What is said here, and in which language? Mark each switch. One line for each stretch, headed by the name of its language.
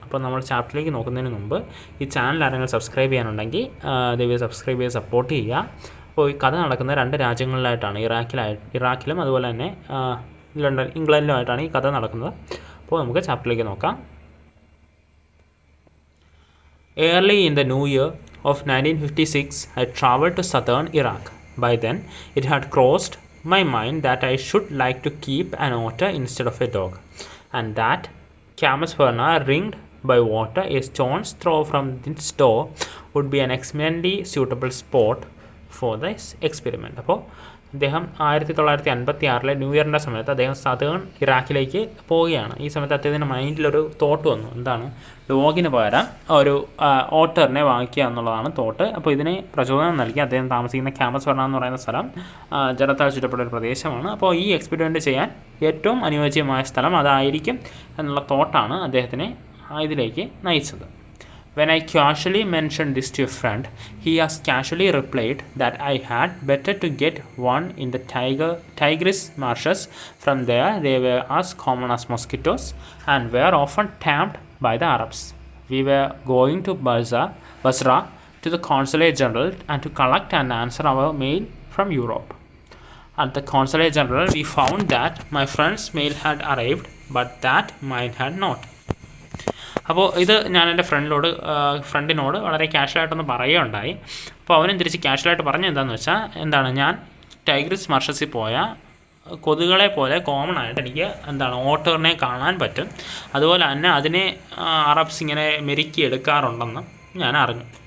Malayalam: അപ്പോൾ നമ്മൾ ചാപ്റ്ററിലേക്ക് നോക്കുന്നതിന് മുമ്പ് ഈ ചാനൽ ആരെങ്കിലും സബ്സ്ക്രൈബ് ചെയ്യാനുണ്ടെങ്കിൽ ദയവായി സബ്സ്ക്രൈബ് ചെയ്ത് സപ്പോർട്ട് ചെയ്യുക. അപ്പോൾ ഈ കഥ നടക്കുന്ന 2 രാജ്യങ്ങളിലായിട്ടാണ്, ഇറാഖിലും അതുപോലെ തന്നെ ഇംഗ്ലണ്ടിലുമായിട്ടാണ് ഈ കഥ നടക്കുന്നത്. അപ്പോൾ നമുക്ക് ചാപ്റ്ററിലേക്ക് നോക്കാം.
English: Early in the new year of 1956, I traveled to southern Iraq. By then, it had crossed my mind that I should like to keep an otter instead of a dog, and that Camasperna, ringed by water a stone's throw from its door, would be an excellently suitable spot for this experiment.
Malayalam: അപ്പോൾ അദ്ദേഹം 1956 new ഇയറിൻ്റെ സമയത്ത് അദ്ദേഹം southern ഇറാഖിലേക്ക് പോവുകയാണ്. ഈ സമയത്ത് അദ്ദേഹത്തിൻ്റെ മൈൻഡിലൊരു thought വന്നു. എന്താണ്? ഡോഗിന് പകരം ഒരു ഓട്ടറിനെ വാങ്ങിക്കുക എന്നുള്ളതാണ് തോട്ട്. അപ്പോൾ ഇതിനെ പ്രചോദനം നൽകി അദ്ദേഹം താമസിക്കുന്ന ക്യാമസ്പെർണ എന്ന് പറയുന്ന സ്ഥലം ജലത്താൽ ചുറ്റപ്പെട്ട ഒരു പ്രദേശമാണ്. അപ്പോൾ ഈ എക്സ്പെരിമെൻറ്റ് ചെയ്യാൻ ഏറ്റവും അനുയോജ്യമായ സ്ഥലം അതായിരിക്കും എന്നുള്ള തോട്ടാണ് അദ്ദേഹത്തിനെ ഇതിലേക്ക് നയിച്ചത്.
English: When I casually mentioned this to a friend, he as casually replied that I had better to get one in the Tigris marshes. From there, they were as common as mosquitoes and were often tamed by the Arabs. We were going to Basra to the Consulate General and to collect and answer our mail from Europe. At the Consulate General, we found that my friend's mail had arrived, but that mine had not.
Malayalam: അപ്പോൾ ഇത് ഞാൻ എൻ്റെ ഫ്രണ്ടിനോട് വളരെ കാഷ്വലായിട്ടൊന്ന് പറയുകയുണ്ടായി. അപ്പോൾ അവനും തിരിച്ച് കാഷ്വലായിട്ട് പറഞ്ഞത് എന്താണെന്ന് വെച്ചാൽ, ഞാൻ ടൈഗ്രിസ് മർഷസിൽ പോയ കൊതുകുകളെ പോലെ കോമൺ ആയിട്ട് എനിക്ക് ഓട്ടറിനെ കാണാൻ പറ്റും. അതുപോലെ തന്നെ അതിനെ അറബ്സ് ഇങ്ങനെ മെരുക്കി എടുക്കാറുണ്ടെന്ന് ഞാൻ അറിഞ്ഞു.